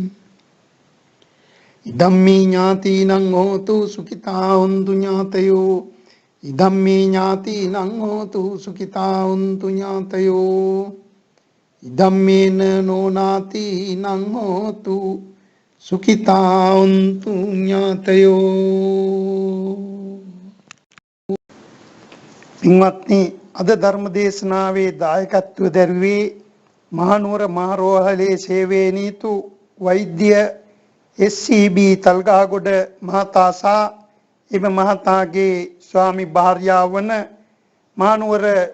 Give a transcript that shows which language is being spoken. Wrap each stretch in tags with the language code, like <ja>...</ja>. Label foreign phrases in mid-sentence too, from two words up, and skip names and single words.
<pi>ඉදම්මේ ඥාතිනං හෝතු සුඛිතා හොන්තු ඥාතයෝ. ඉදම්මේ ඥාතිනං හෝතු සුඛිතා හොන්තු ඥාතයෝ. ඉදම්මේන නොනාතිනං හෝතු සුඛිතා හොන්තු ඥාතයෝ.</pi> <si>පින්වත්නි, අද ධර්ම දේශනාවේ දායකත්ව දැරුවේ මහනුවර මහරෝහලේ සේවයේ නීතු වෛද්‍ය SCB තල්ගහගොඩ මහතා සහ එම මහතාගේ ස්වාමි භාර්යාව වන මහනුවර</si>